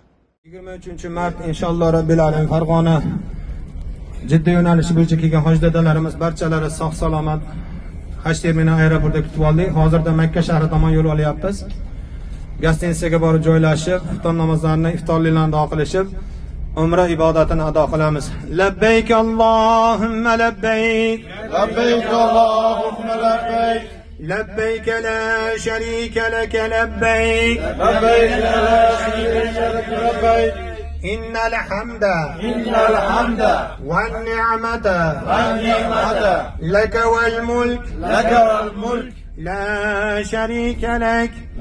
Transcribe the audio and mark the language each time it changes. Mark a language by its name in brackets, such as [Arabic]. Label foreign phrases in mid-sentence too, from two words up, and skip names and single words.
[Uzbek] 23-mart [Arabic] إن شاء الله رب العالمين [Uzbek] Farg'ona Jidda yo'nalishi bo'yicha kelgan hojdadalarimiz barchalari sog' salomat haj terminal aeroportida kutib oldik. Hozirda Makka shahri tomon yo'l olyapmiz. Gastinisaga borib joylashib, xufton namozlarini, iftorliklarni ado qilishib, umra ibodatini ado qilamiz. [Arabic] لبيك اللهم لبيك. لبيك لا شريك لك لبيك إن الحمد والنعمة لك والملك لا شريك لك